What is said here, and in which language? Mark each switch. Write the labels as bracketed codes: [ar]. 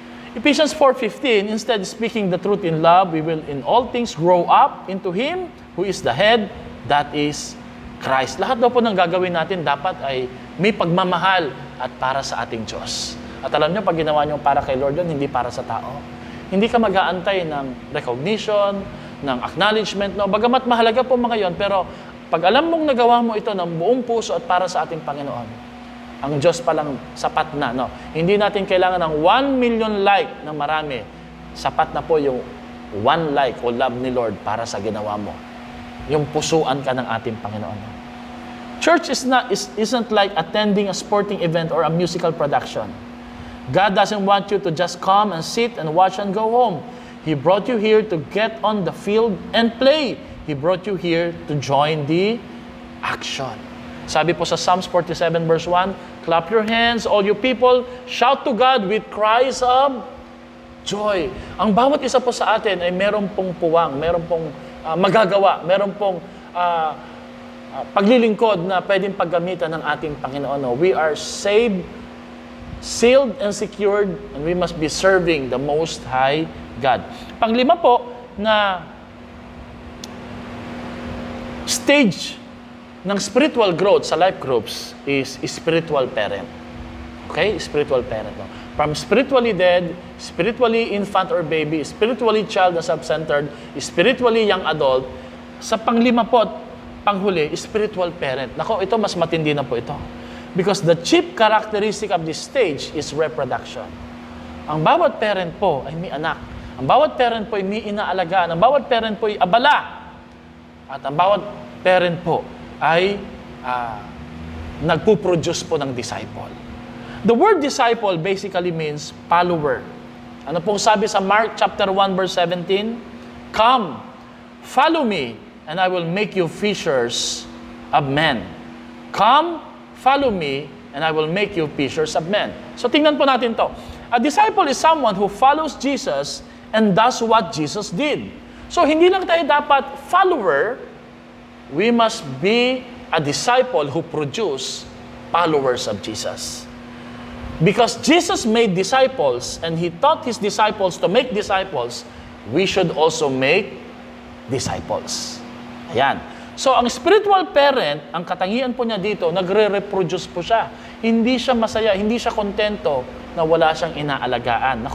[en] Ephesians 4:15, instead speaking the truth in love, we will in all things grow up into Him who is the head, that is Christ. [tl] Lahat daw po ng gagawin natin dapat ay may pagmamahal at para sa ating Diyos. At alam nyo, pag ginawa nyo para kay Lord yun, hindi para sa tao. Hindi ka mag-aantay ng recognition, ng acknowledgement, no? Bagamat mahalaga po mga yon, pero pag alam mong nagawa mo ito ng buong puso at para sa ating Panginoon, ang Diyos palang sapat na. No? Hindi natin kailangan ng 1 million like ng marami. Sapat na po yung 1 like o love ni Lord para sa ginawa mo. Yung pusuan ka ng ating Panginoon. [en] Church isn't like attending a sporting event or a musical production. God doesn't want you to just come and sit and watch and go home. He brought you here to get on the field and play. He brought you here to join the action. [tl] Sabi po sa [en] Psalms 47 verse 1, clap your hands, all you people, shout to God with cries of joy. [tl] Ang bawat isa po sa atin ay meron pong puwang, meron pong magagawa, meron pong paglilingkod na pwedeng paggamitan ng ating Panginoon. No? [en] We are saved, sealed, and secured, and we must be serving the Most High God. [tl] Panglima po na stage ng spiritual growth sa life groups is spiritual parent. Okay? Spiritual parent. No? From spiritually dead, spiritually infant or baby, spiritually child na self-centered, spiritually young adult, sa panglima po at panghuli, spiritual parent. Nako, ito mas matindi na po ito. [en] Because the chief characteristic of this stage is reproduction. [tl] Ang bawat parent po ay may anak. Ang bawat parent po ay may inaalagaan. Ang bawat parent po ay abala. At ang bawat parent po ay nagpuproduce po ng disciple. [en] The word disciple basically means follower. [tl] Ano pong sabi sa [en] Mark chapter 1 verse 17? Come, follow me, and I will make you fishers of men. Come, follow me, and I will make you fishers of men. [tl] So tingnan po natin to. [en] A disciple is someone who follows Jesus and does what Jesus did. [tl] So hindi lang tayo dapat follower, [en] we must be a disciple who produce followers of Jesus. Because Jesus made disciples and He taught His disciples to make disciples, we should also make disciples. [tl] Ayan. So, ang spiritual parent, ang katangian po niya dito, nagre-reproduce po siya. Hindi siya masaya, hindi siya kontento na wala siyang inaalagaan.